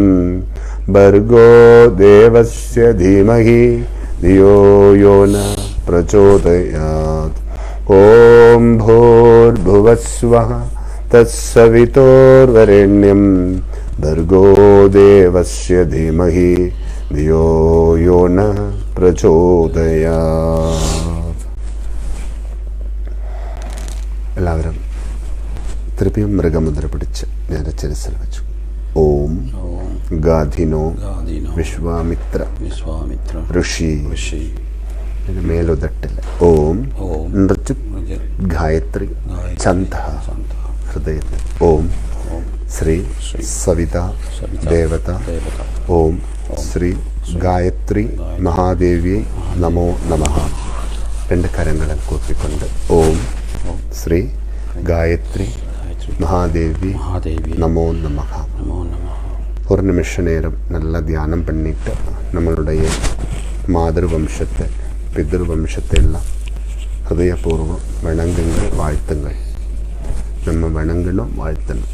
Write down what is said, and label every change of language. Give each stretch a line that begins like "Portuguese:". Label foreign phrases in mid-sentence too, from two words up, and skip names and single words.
Sanskrit: भर्गो देवस्य धीमहि धियो यो नः प्रचोदयात् ॐ भूर्भुवस्वः तत्सवितुर्वरेण्यं भर्गो देवस्य धीमहि धियो यो नः प्रचोदयात्.
Malayalam: എല്ലാവരും திருப்பியும் மிருகமுദ്ര പിടിച്ച് നേരെ ശിരസിൽ വെച്ചു. ഓം ഗാധിനോ വിശ്വാമിത്ര ഋഷി മേലുതട്ടിൽ ഓം നൃത്യ ഗായത്രി ഛന്ദ ഹൃദയത്തിൽ ഓം ശ്രീ സവിത ദേവത ഓം ശ്രീ ഗായത്രി മഹാദേവിയെ നമോ നമഃ. രണ്ട് കരങ്ങളിൽ കൂപ്പിക്കൊണ്ട്
Sanskrit: ഓം ശ്രീ ഗായത്രി மகாதேவி நமோ நமஹ.
Tamil: ஒரு நிமிஷ நேரம் நல்லா தியானம் பண்ணிட்டு நம்மளுடைய மாதர் வம்சத்தை பிதர் வம்சத்தை எல்லாம் ஹிருதயபூர்வம் வணங்குங்கள், வாழ்த்துங்கள். நம்ம வணங்கணும், வாழ்த்தணும்.